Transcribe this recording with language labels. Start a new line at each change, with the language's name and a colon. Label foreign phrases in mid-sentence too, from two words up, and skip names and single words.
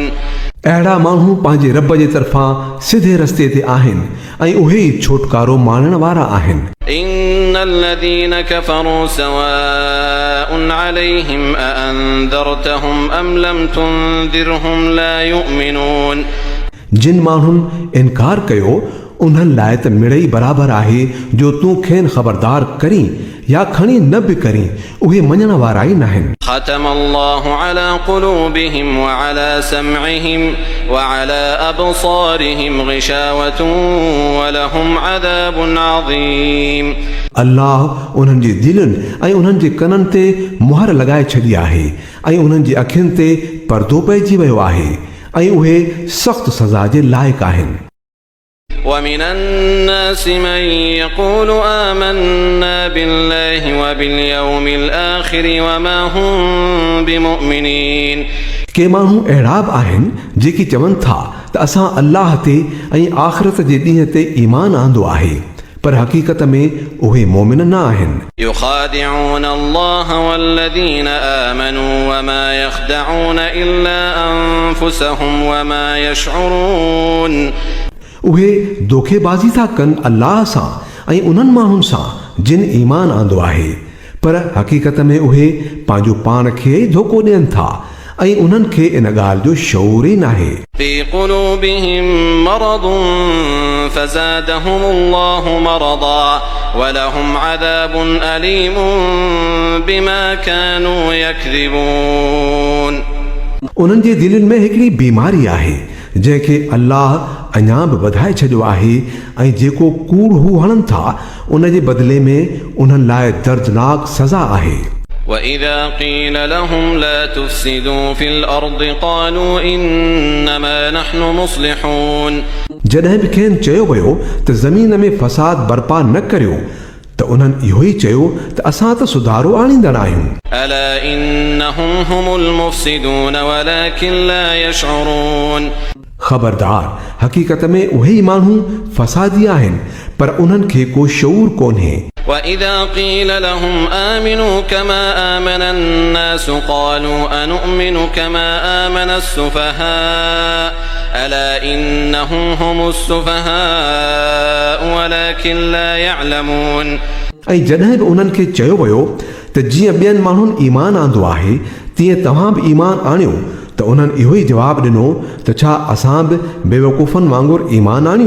Sindhi: अहिड़ा माण्हू पंहिंजे रब जे तरफ़ां सिधे रस्ते ते आहिनि ऐं उहे ई छोटकारो माणण वारा आहिनि।
Arabic: إن الذين كفروا سواء عليهم أأنذرتهم أم لم تنذرهم لا يؤمنون।
Sindhi: जिन माण्हुनि इनकार कयो उन्हनि लाइ त मिड़ई बराबरि आहे जो तूं खेनि ख़बरदार करीं या खणी न बि करीं, उहे मञण वारा ई नाहिनि।
Arabic: ختم الله على قلوبهم وعلى سمعهم وعلى أبصارهم غشاوة ولهم عذاب عظيم।
Sindhi: अल्लाह उन्हनि जे दिलनि ऐं उन्हनि जे कननि ते मुहर लॻाए छॾी आहे ऐं उन्हनि जी अखियुनि ते पर्दो पइजी वियो आहे ऐं उहे सख़्त सज़ा जे लाइक़ आहिनि।
Arabic: ومن الناس من يقول آمنا بالله وباليوم الآخر وما هم بمؤمنين।
Sindhi: के माण्हू अहिड़ा बि आहिनि जेकी चवनि था त असां अल्लाह ते ऐं आख़िरत जे ॾींहं ते ईमान आंदो आहे, पर हक़ीक़त में उहे मोमिन न आहिनि।
Arabic: يخادعون الله والذين آمنوا وما يخدعون إلا أنفسهم وما يشعرون।
Sindhi: उहे धोखेबाज़ी था कनि अल्लाह सां ऐं उन्हनि माण्हुनि सां जिन ईमान आंदो आहे, पर हक़ीक़त में उहे पंहिंजो पाण खे ई धोखो ॾियनि था ऐं उन्हनि खे इन ॻाल्हि जो शऊर ई नाहे।
Arabic: في قلوبهم مرض فزادهم الله مرضا ولهم عذاب أليم بما كانوا يكذبون।
Sindhi: उन्हनि जे दिलनि में हिकिड़ी बीमारी आहे जंहिंखे अल्लाह अञा बि वधाए छॾियो आहे ऐं जेको कूड़ हू हणनि था उन जे बदिले में उन्हनि लाइ दर्दनाक सज़ा आहे।
Arabic: وإذا قيل لهم لا تفسدوا في الأرض قالوا إنما نحن مصلحون।
Sindhi: जॾहिं बि खेनि चयो वियो त ज़मीन में फ़साद बर्पा न करियो त उन्हनि इहो ई चयो त असां त सुधारो आणींदड़ आहियूं।
Arabic: ألا إنهم هم المفسدون ولكن لا يشعرون।
Sindhi: ख़बरदार, हक़ीक़त में उहे ई माण्हू फ़सादी आहिनि पर उन्हनि खे को शऊर कोन्हे।
Arabic: وإذا قيل لهم آمنوا كما آمن الناس قالوا أنؤمن كما آمن السفهاء ألا إنهم هم السفهاء ولكن لا يعلمون
Sindhi: ऐं जॾहिं बि उन्हनि खे चयो वियो त जीअं ॿियनि माण्हुनि ईमान आंदो आहे तीअं तव्हां बि ईमान आणियो त उन्हनि इहो ई जवाबु ॾिनो त छा असां बि बेवकूफ़नि वांगुरु ईमान आणियूं।